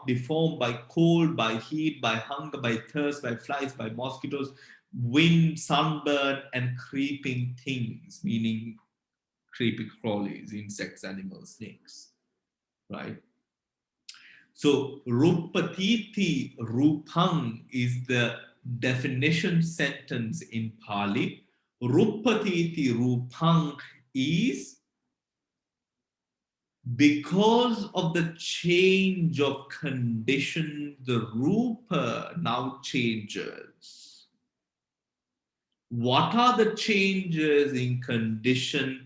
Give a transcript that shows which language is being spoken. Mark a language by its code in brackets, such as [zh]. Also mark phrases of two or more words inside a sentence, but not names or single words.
[en] Deformed by cold, by heat, by hunger, by thirst, by flies, by mosquitoes, wind, sunburn, and creeping things, meaning creepy crawlies, insects, animals, snakes, right? So, [pi] rupatiti rupang [en] is the definition sentence in Pali. [pi] Rupatiti rupang [en] is because of the change of condition, the rupa now changes. What are the changes in condition?